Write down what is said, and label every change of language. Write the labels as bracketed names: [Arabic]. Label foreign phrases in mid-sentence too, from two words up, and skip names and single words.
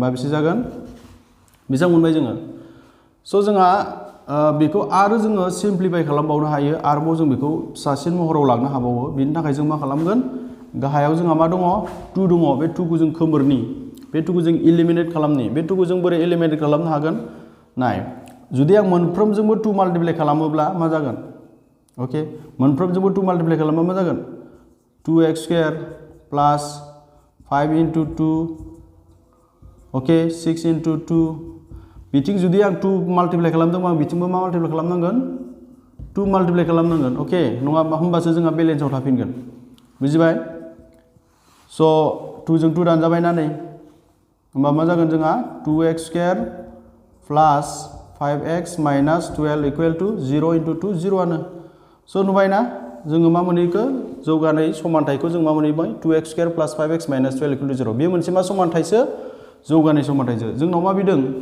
[Bodo] बेसे जागोन बेसेबां मोनबाय जोङो स' जोंहा बेखौ आरो जोङो सिम्प्लिफाइ खालामबावनो हायो आरोबाव जों बेखौ फिसासिन महराव लांनो हाबावो बेनि थाखाय जों मा खालामगोन गाहायाव जोंहा मा दङ 2 दङ बे 2 खौ जों खोमोरनि बे 2 खौ जों इलिमिनेट खालामनि बे 2 खौ जों बोरै इलिमिनेट खालामनो हागोन नाय जुदि आं मोनफ्रोमजोंबो 2 माल्टिप्लाइ खालामोब्ला मा जागोन ओके मोनफ्रोमजोंबो 2 माल्टिप्लाइ खालामबा मा जागोन 2x² प्लास 5 into 2 ओके 6 into 2 बिथिं जुदि आं 2 माल्टिप्लाइ खालामदोंबा आं बिथिंबो मा माल्टिप्लाइ खालामनांगोन 2 माल्टिप्लाइ खालामनांगोन ओके नङाबा होमबासो जोंहा बेलेन्सआव थाफिनगोन बुजिबाय स' 2 जों 2 दानजाबाय ना नै होमबा मा जागोन जोंहा 2x [English] square plus 5x minus 12 equal to 0 [Bodo] into 2 0 आनो स' नुबायना जोङो मा मोनहैखो जौगानाय समानथायखौ जों मा मोनहैबाय 2x [English] square plus 5x minus 12 equal to 0 [Bodo] बे मोनसे मा समानथायसो जौगानाय समानथायसो जोंनाव मा बिदों